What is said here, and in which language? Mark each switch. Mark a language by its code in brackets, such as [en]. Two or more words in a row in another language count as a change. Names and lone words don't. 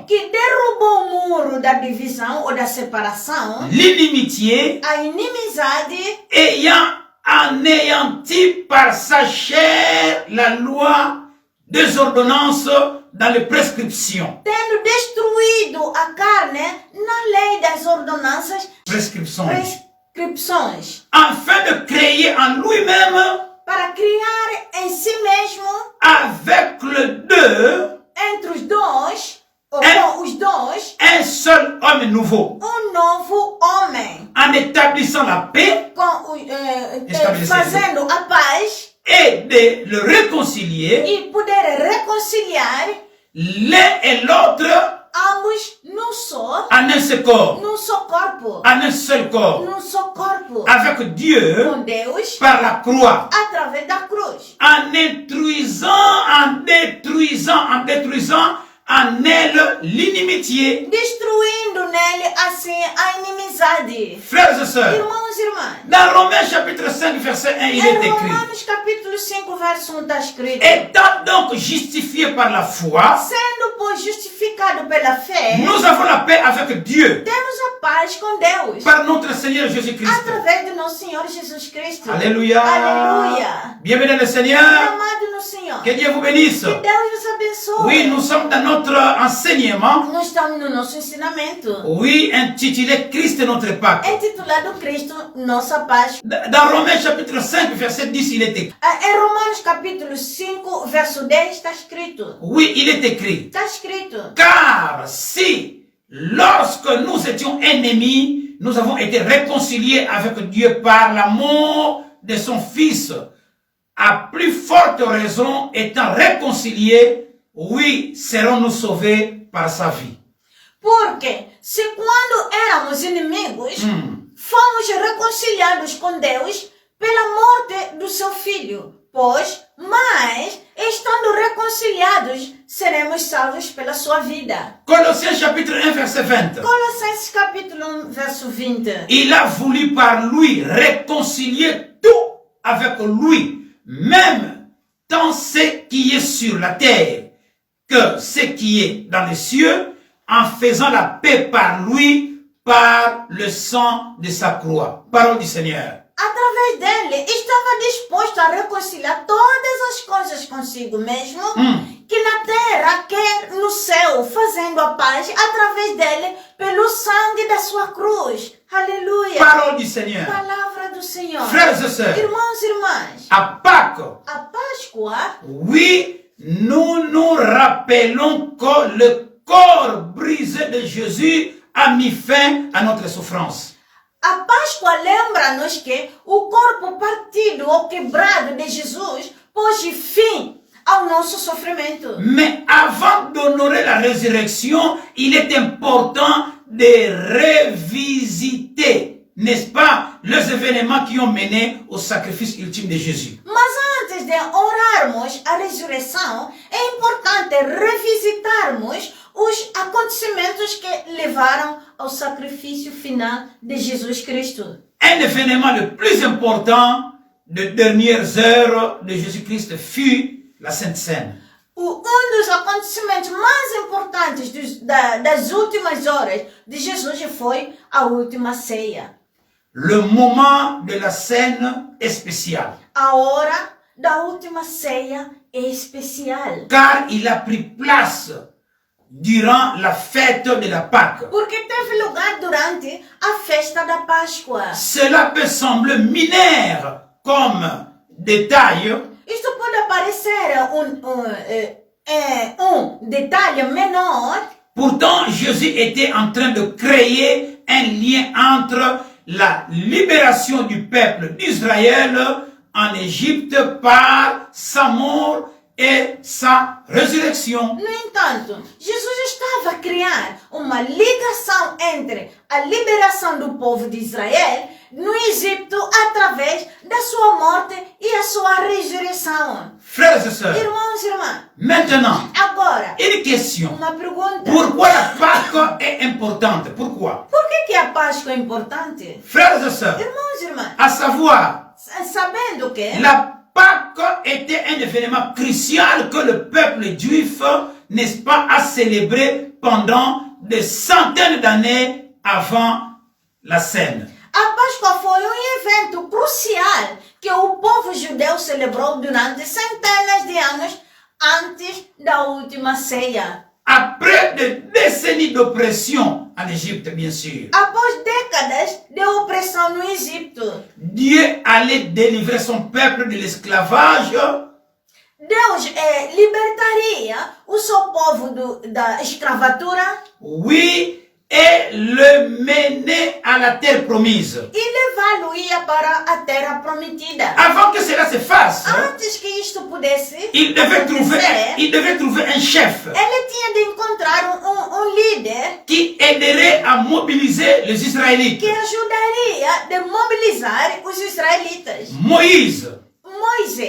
[pt] Que derrubou o muro da divisão ou da separação, [fr] l'inimitié, [pt] a inimizade, [fr] ayant anéanti par sa chair la loi des ordonnances dans les prescriptions. [pt] tendo destruído a carne na lei das ordenanças, [fr] Prescriptions. afin de créer en lui-même, [pt] para criar em si mesmo, [fr] avec le deux, [pt] entre os dois, ou com os dois, [fr] un seul homme nouveau, [pt] novo homem, [fr] en établissant la paix [pt] fazendo a paz [fr] et de le réconcilier, [pt] e poder reconciliar [fr] l'un et l'autre, [pt] ambos num só, [fr] en un seul corps, [pt] num só corpo, [fr] en un seul corps, [pt] num só corpo, [fr] avec Dieu, [pt] com Deus, [fr] par la croix, [pt] através da cruz, [fr] en détruisant en elle l'inimitié. [pt] destruindo nele assim a inimizade. [fr] Frères et sœurs, [pt] Irmãos irmãs. [fr] Dans Romains chapitre 5, verset 1, il est [pt] Em [fr] écrit: [pt] Romanos capítulo 5, verso 1 está escrito: [fr] étant donc justifiés par la foi, [pt] sendo, pois, justificado pela fé, [fr] nous avons la paix avec Dieu [pt] temos a paz com Deus, [fr] par notre Seigneur Jésus-Christ. [pt] através do nosso Senhor Jesus Cristo. [fr] Alléluia. [pt] Aleluia. [fr] Bienvenue le Seigneur. [pt] Amado no Senhor. [fr] Que Dieu vous bénisse. [pt] Que Deus nos abençoe. [fr] Oui, nous sommes dans notre enseignement. [pt] Nós estamos no nosso ensinamento. [fr] Oui, intitulé Christ notre Pâque. [pt] Intitulado Cristo, nossa paz. [fr] Dans Romains chapitre 5, verset 10, il est écrit. [pt] Em Romanos capítulo 5, verso 10, está escrito. [fr] Oui, il est écrit. [pt] Está escrito. [fr] Car si, lorsque nous étions ennemis, nous avons été réconciliés avec Dieu par l'amour de son Fils, à plus forte raison, étant réconciliés, oui, serons-nous sauvés par sa vie. [pt] Porque se quando éramos inimigos, fomos reconciliados com Deus pela morte do seu Filho. Pois, mas, estando reconciliados, seremos salvos pela sua vida. [fr] Colossiens chapitre 1, verset 20. [pt] Colossenses capítulo 1, verso 20. [fr] Il a voulu par lui réconcilier tout avec lui, même tant ce qui est sur la terre que ce qui est dans les cieux, en faisant la paix par lui, par le sang de sa croix. Parole du Seigneur. [pt] Através dele, estava disposto a reconciliar todas as coisas consigo mesmo, que na terra quer no céu, fazendo a paz através dele, pelo sangue da sua cruz. Aleluia. [fr] Parole du Seigneur. [pt] Palavra do Senhor. [fr] Frères et sœurs, [pt] Irmãos e irmãs, [fr] à Pâques, [pt] a Páscoa, [fr] oui, nous nous rappelons que le corps brisé de Jésus a mis fin à notre souffrance. [pt] a Páscoa lembra-nos que o corpo partido ou quebrado de Jesus pôs fim ao nosso sofrimento. [fr] Mais avant d'honorer la résurrection, il est important de revisiter, n'est-ce pas, les événements qui ont mené au sacrifice ultime de Jésus. [pt] Mas antes de orarmos a ressurreição, é importante revisitarmos os acontecimentos que levaram ao sacrifício final de Jesus Cristo. [fr] Un événement le plus important des dernières heures de Jésus-Christ fut la Sainte Seine. [pt] Dos acontecimentos mais importantes das últimas horas de Jesus foi a última ceia. [fr] Le moment de la scène est spécial. [pt] A hora da última ceia é especial. [fr] Car il a pris place durant la fête de la Pâque. [pt] Porque teve lugar durante a festa da Páscoa. [fr] Cela peut sembler mineur comme détail, [pt] Isto pode parecer detalhe menor. [fr] pourtant Jésus était en train de créer un lien entre la libération du peuple d'Israël en Égypte par sa mort et sa résurrection. [pt] No entanto, Jesus estava a criar uma ligação entre a liberação do povo de Israel no Egito através da sua morte e a sua ressurreição. [fr] Frères et sœurs, [pt] Irmãos e irmãs, [fr] maintenant, [pt] agora, [fr] une question. [pt] uma pergunta. [fr] Pourquoi la Pâque est importante? Pourquoi? [pt] Por que a Páscoa é importante? [fr] Frères et sœurs, [pt] Irmãos e irmãs, [fr] à savoir, [pt] sabendo que [fr] la Pâque était un événement crucial que le peuple juif, n'est-ce pas, a célébré pendant des centaines d'années avant la scène. [pt] a Páscoa foi evento crucial que o povo judeu celebrou durante centenas de anos antes da última ceia. [fr] Après des décennies d'oppression en Égypte, bien sûr, [pt] Após décadas de opressão no Egito, [fr] Dieu allait délivrer son peuple de l'esclavage [pt] Deus libertaria o seu povo da escravatura, [fr] oui, et le mener à la terre promise. [pt] e levá-lo-ia para a terra prometida. [fr] Avant que cela se fasse, [pt] Antes que isto pudesse [fr] il devait trouver un chef [pt] ele tinha de encontrar líder [fr] qui aiderait à mobiliser les Israélites. [pt] que ajudaria a mobilizar os israelitas. [fr] Moïse, [pt] Moisés.